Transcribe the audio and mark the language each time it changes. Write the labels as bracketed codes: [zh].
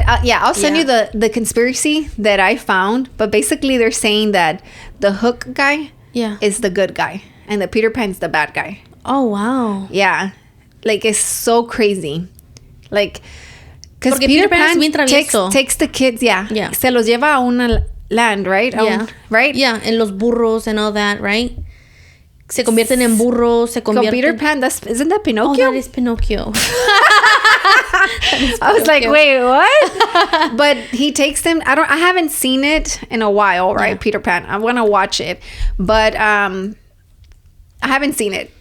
[en] I'll send you the conspiracy that I found. But basically, they're saying that the Hook guy, is the good guy, and the Peter Pan's the bad guy. Oh wow. Yeah, like it's so crazy, like because Peter Pan takes the kids. Yeah. [es] Se los lleva a una land, [en] right? Right. Yeah, and [es] los burros [en] and all that, right? [es] Se convierten en burros, [en] Con Peter Pan, isn't that Pinocchio? Oh, that is Pinocchio. I was like, wait, what? But he takes them. I haven't seen it in a while, right? Yeah. Peter Pan. I want to watch it, but I haven't seen it.